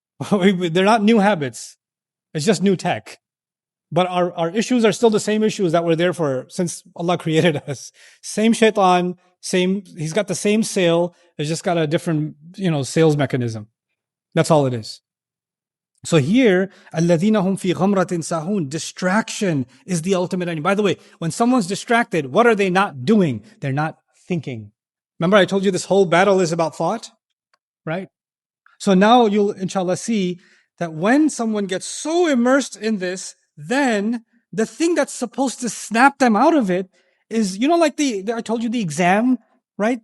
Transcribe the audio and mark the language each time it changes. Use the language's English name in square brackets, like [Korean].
[English] They're not new habits. It's just new tech. But our issues are still the same issues that were there since Allah created us. Same shaitan, he's got the same sale. It's just got a different, sales mechanism. That's all it is. So here, [Arabic] الَّذِينَ هُمْ فِي غَمْرَةٍ سَاهُونَ. [English] Distraction is the ultimate enemy. By the way, when someone's distracted, what are they not doing? They're not thinking. Remember I told you this whole battle is about thought? Right? So now you'll, inshallah, see that when someone gets so immersed in this, then the thing that's supposed to snap them out of it is, like I told you the exam, right?